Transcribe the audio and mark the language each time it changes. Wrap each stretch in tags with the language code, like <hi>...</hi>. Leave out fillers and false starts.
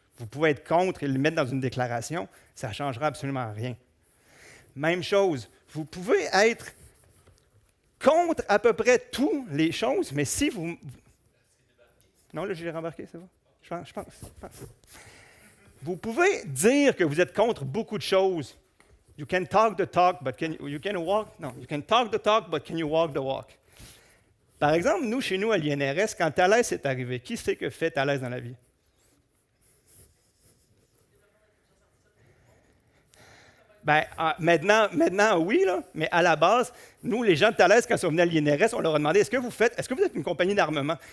<fr>Vous pouvez être contre et le mettre dans une déclaration, ça ne changera absolument rien. Même chose, vous pouvez être contre à peu près toutes les choses, mais si vous... Non, là, je l'ai rembarqué, c'est bon? Je pense. Vous pouvez dire que vous êtes contre beaucoup de choses.</fr> <en>You can talk the talk, but you can walk... Non, you can talk the talk, but can you walk the walk?</en> <fr>Par exemple, nous, chez nous, à l'INRS, quand Thalès est arrivé, qui c'est que fait Thalès dans la vie? Bien, maintenant, oui, là, mais à la base, nous, les gens de Thalès, quand ils sont venus à l'INRS, on leur a demandé, est-ce que vous êtes une compagnie d'armement?</fr>